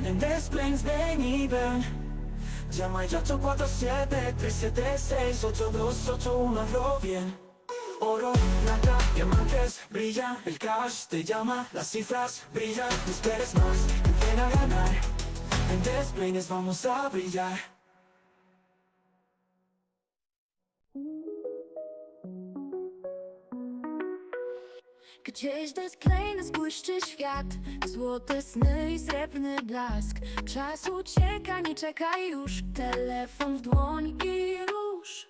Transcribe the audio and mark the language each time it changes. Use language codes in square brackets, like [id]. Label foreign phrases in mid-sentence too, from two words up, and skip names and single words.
[es] En Desplains ven y ven. Llama ya 847 376 8281, hazlo bien. Oro, plata, diamantes, brilla, el cash te llama, las cifras brillan, no esperes más, ven a ganar. En Desplaines vamos a brillar. [pl] Gdzieś Desplaines błyszczy świat, złote sny i srebrny blask. Czas ucieka, nie czekaj już, telefon w dłoń i rusz.